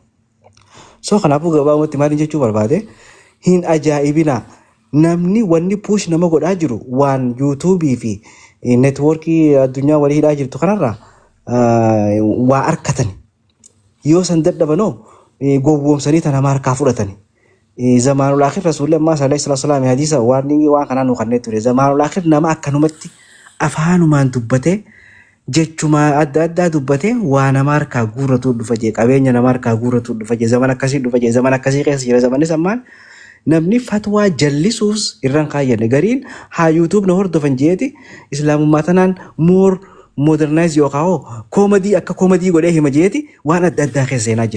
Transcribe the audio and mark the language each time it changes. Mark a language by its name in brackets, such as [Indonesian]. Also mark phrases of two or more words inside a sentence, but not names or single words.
[Oromo] So kanaafuu gabaabumatti maaliin jechuu barbaade hin ajaa'ibina namni wanni puush nama godhaa jiru waan yuutuubii fi neetwoorkii addunyaa walii hidhaa jirtu kanarraa waa arkatan yoo san dadhabanoo gowwoomsanii tana harkaa fudhatani. [Arabic] زمان الآخر [Oromo] Rasulullah amma [Arabic] صلى الله عليه وسلم [Oromo] hadisa waan kana nu kannee ture [Arabic] زمان الآخر [Oromo] nama akkanumatti afaanumaan dubbate jechuma adda addaa dubbate waa nama harkaa guurratu dhufa jee qabeenya nama harkaa guurratu dhufa jee zaman akkasii dhufa jee zaman akkasii keessa jira zamanni sammaan namni fatwaa jallisuus irraan kaayyanne gariin haa YouTube na hordofan jeeti islaamummaa tanaan [English] more modernize [Oromo] yookaan comedy akka comedy godhee hima jeeti waan adda addaa keessa seenaa jira.